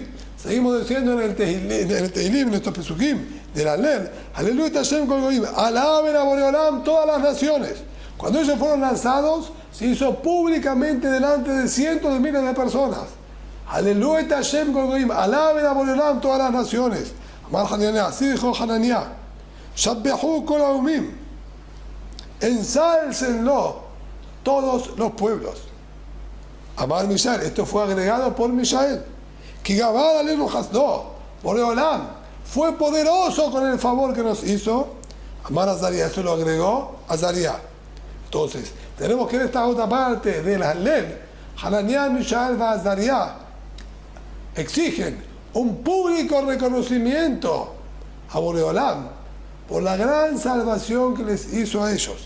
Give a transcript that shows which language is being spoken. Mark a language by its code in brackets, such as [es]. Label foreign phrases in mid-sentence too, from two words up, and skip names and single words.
[es] Seguimos diciendo en el Tehilim, en estos pesukim del Halel, [he] הללו השם כל גוים. [es] Alaben a Boreolam todas las naciones. Cuando ellos fueron lanzados, se hizo públicamente delante de cientos de miles de personas. [he] הללו השם כל גוים. [es] Alaben a Boreolam todas las naciones. Amar Hananiah, así dijo Hananiah: [he] שבחוהו כל האומים, [es] ensálcenlo todos los pueblos. Amar Mishael, esto fue agregado por Mishael. [he] כי גבר עלינו חסדו, [es] Boreolam fue poderoso con el favor que nos hizo. Amar Azariah, eso lo agregó Azariah. Entonces, tenemos que en esta otra parte del Halel, Hananiah, Mishael y Azariah exigen un público reconocimiento a Boreolam por la gran salvación que les hizo a ellos.